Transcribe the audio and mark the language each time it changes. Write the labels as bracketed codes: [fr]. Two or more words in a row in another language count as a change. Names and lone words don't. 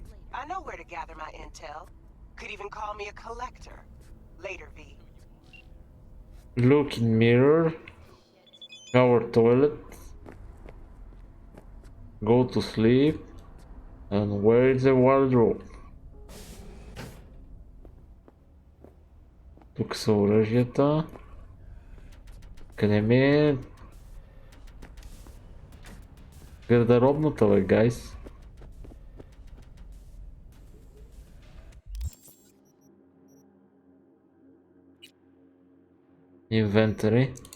[en] I know where to gather my intel. Could even call me a collector. Later, V. Look in mirror. Shower toilet. Go to sleep. And where is the wardrobe? [bg] Тук са оръжията. Къде ми е гардеробната, бе, гайс? Инвентари.